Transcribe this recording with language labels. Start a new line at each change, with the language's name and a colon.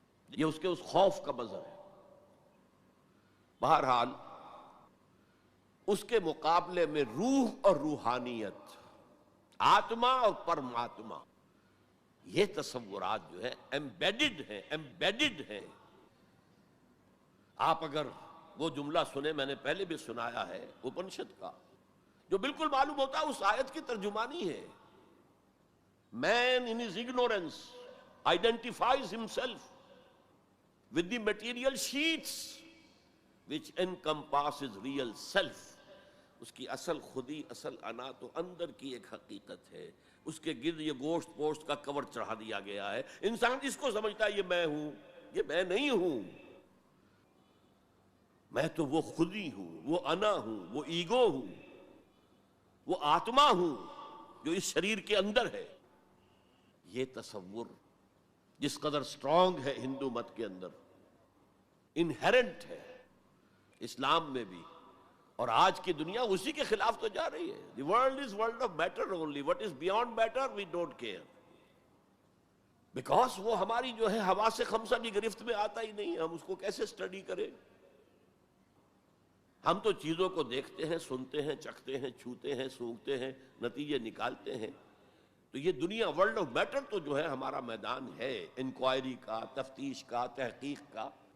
Urdu: یہ اس کے اس خوف کا مظہر ہے. بہرحال اس کے مقابلے میں روح اور روحانیت، آتما اور پرماتما، یہ تصورات جو ہے ایمبیڈڈ ہیں. آپ اگر وہ جملہ سنیں، میں نے پہلے بھی سنایا ہے اپنشد کا، جو بالکل معلوم ہوتا ہے اس آیت کی ترجمانی ہے.
English: Man in his ignorance identifies himself with the material sheets which encompasses real self.
Urdu: اس کی اصل خودی، اصل انا تو اندر کی ایک حقیقت ہے. اس کے گرد یہ گوشت پوشت کا کور چڑھا دیا گیا ہے. انسان اس کو سمجھتا ہے یہ میں ہوں، یہ میں نہیں ہوں. میں تو وہ خودی ہوں، وہ انا ہوں، وہ ایگو ہوں، وہ آتما ہوں جو اس شریر کے اندر ہے. یہ تصور جس قدر سٹرونگ ہے ہندو مت کے اندر، انہیرنٹ ہے اسلام میں بھی، اور آج کی دنیا اسی کے خلاف تو جا رہی ہے.
English: The world is world of matter only. What is beyond matter we don't care.
Urdu: Because وہ ہماری جو ہے حواس خمسہ کی گرفت میں آتا ہی نہیں. ہم اس کو کیسے سٹڈی کریں؟ ہم تو چیزوں کو دیکھتے ہیں، سنتے ہیں، چکھتے ہیں، چھوتے ہیں، سونگھتے ہیں، نتیجے نکالتے ہیں. تو یہ دنیا ورلڈ آف میٹر تو جو ہے ہمارا میدان ہے انکوائری کا، تفتیش کا، تحقیق کا.